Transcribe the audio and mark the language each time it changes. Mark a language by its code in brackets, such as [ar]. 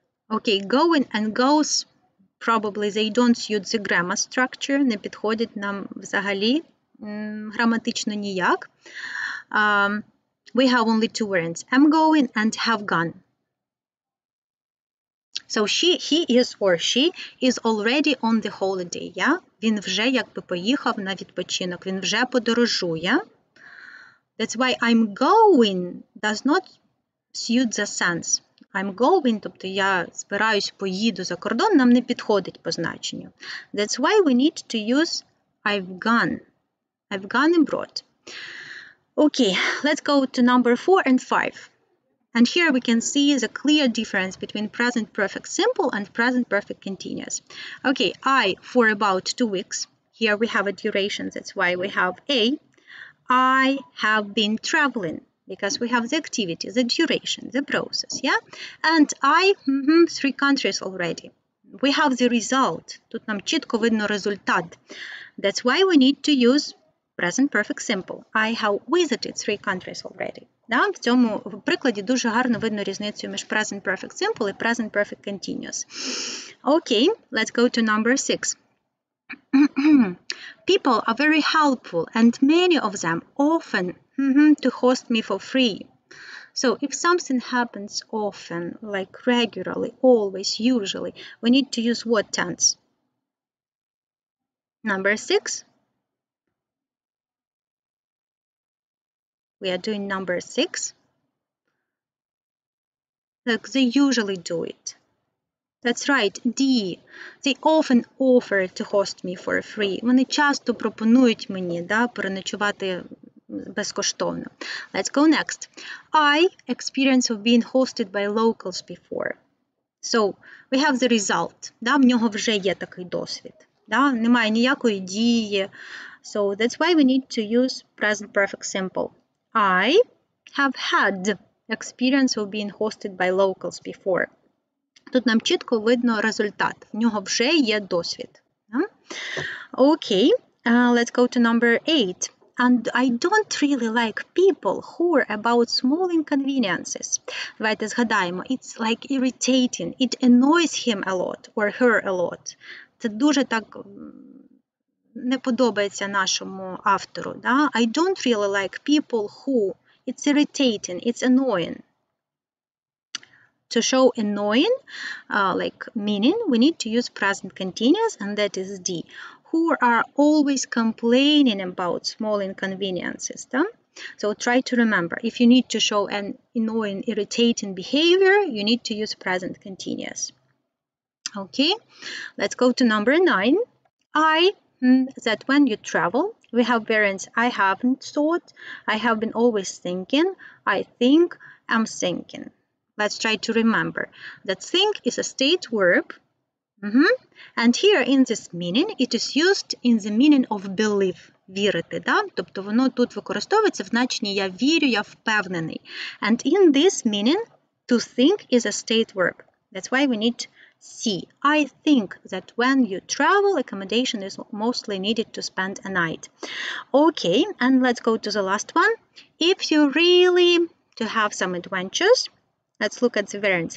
[en] Okay, going and goes, probably they don't suit the grammar structure, [uk] не підходять нам взагалі граматично ніяк. [en] We have only two variants, am going and have gone. So he is or she is already on the holiday, yeah? [uk] Він вже якби поїхав на відпочинок, він вже подорожує. [en] That's why I'm going does not suit the sense. I'm going, [uk] тобто я збираюсь, поїду за кордон, нам не підходить по значенню. [en] That's why we need to use I've gone. I've gone abroad. Okay, let's go to number 4 and 5. And here we can see the clear difference between present perfect simple and present perfect continuous. Okay, I for about 2 weeks. Here we have a duration, that's why we have A. I have been traveling. Because we have the activity, the duration, the process, yeah? And I, 3 countries already. We have the result. [uk] Тут нам чітко видно результат. [en] That's why we need to use present perfect simple. I have visited 3 countries already. [uk] Да? В цьому прикладі дуже гарно видно різницю між present perfect simple і present perfect continuous. [en] Okay, let's go to number 6. People are very helpful and many of them often to host me for free. So if something happens often, like regularly, always, usually, we need to use what tense? Number 6. We are doing number 6. Look, they usually do it. That's right, D. They often offer to host me for free. [uk] Вони часто пропонують мені, переночувати безкоштовно. [en] Let's go next. I experience of being hosted by locals before. So, we have the result. [uk] В нього вже є такий досвід. Немає ніякої дії. [en] So, that's why we need to use present perfect simple. I have had experience of being hosted by locals before. [uk] Тут нам чітко видно результат. В нього вже є досвід. [en] Okay, let's go to number 8. And I don't really like people who are about small inconveniences. [uk] Давайте згадаємо. [en] It's like irritating. It annoys him a lot or her a lot. [uk] Це дуже так не подобається нашому автору. [en] I don't really like people who. It's irritating. It's annoying. To show annoying, like meaning, we need to use present continuous, and that is D. Who are always complaining about small inconveniences. So try to remember, if you need to show an annoying, irritating behavior, you need to use present continuous. Okay, let's go to number 9. That when you travel, we have variants I haven't thought, I have been always thinking, I think, I'm thinking. Let's try to remember that think is a state verb. And here in this meaning, it is used in the meaning of believe. [uk] Вірити, Тобто воно тут використовується в значенні я вірю, я впевнений. [en] And in this meaning, to think is a state verb. That's why we need C. I think that when you travel, accommodation is mostly needed to spend a night. Okay, and let's go to the last one. If you really to have some adventures, let's look at the variants.